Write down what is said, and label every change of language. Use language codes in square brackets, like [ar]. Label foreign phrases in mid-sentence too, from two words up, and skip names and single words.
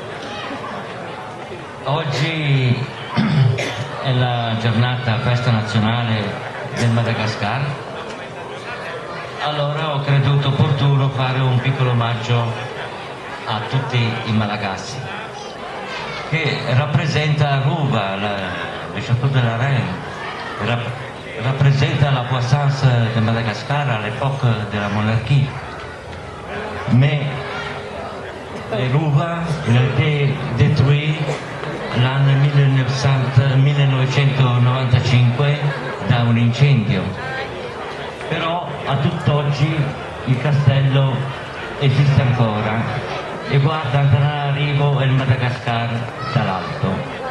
[it] Oggi è la giornata festa nazionale del Madagascar, allora ho creduto opportuno fare un piccolo omaggio a tutti i malagasy, che rappresenta Ruva, [fr] le Chateau de la Reine, [it] rappresenta [fr] la puissance de Madagascar à l'époque de la monarchie. Mais Ruva a été détruit [it] l'anno 1995 da un incendio. Però a tutt'oggi il castello esiste ancora e guarda anche l'arrivo del Madagascar dall'alto.